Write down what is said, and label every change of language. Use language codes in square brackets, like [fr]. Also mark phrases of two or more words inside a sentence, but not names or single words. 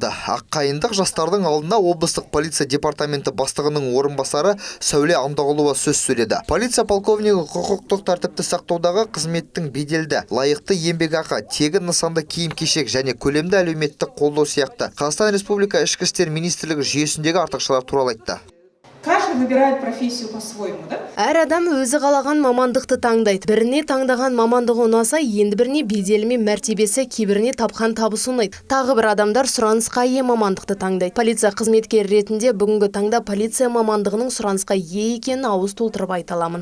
[kk] Аққайындық жастардың алдында облыстық полиция департаменті бастығының орынбасары Сәуле Амдағұлова сөз сөйледі. Полиция полковнигі құқықтық тәртіпті сақтаудағы қызметтің беделді, лайықты еңбекақы, тегін нысанды киім-кешек және көлемді әлеуметтік қолдау сияқты Қазақстан Республика Ішкі істер министрлігі жүйесіндегі артықшылар туралы айтты. [ru] Каждый выбирает профессию по-своему, да? [kk] Әр адам өзі қалаған мамандықты таңдайды. Біріне таңдаған мамандығы ұнаса, енді біріне беделі мен мәртебесі, кейбіріне тапқан табысы ұнайды. Тағы бір адамдар сұранысқа ие мамандықты таңдайды. Полиция қызметкері ретінде бүгінгі таңда полиция мамандығының сұранысқа ие екенін ауыз толтырып айта аламын.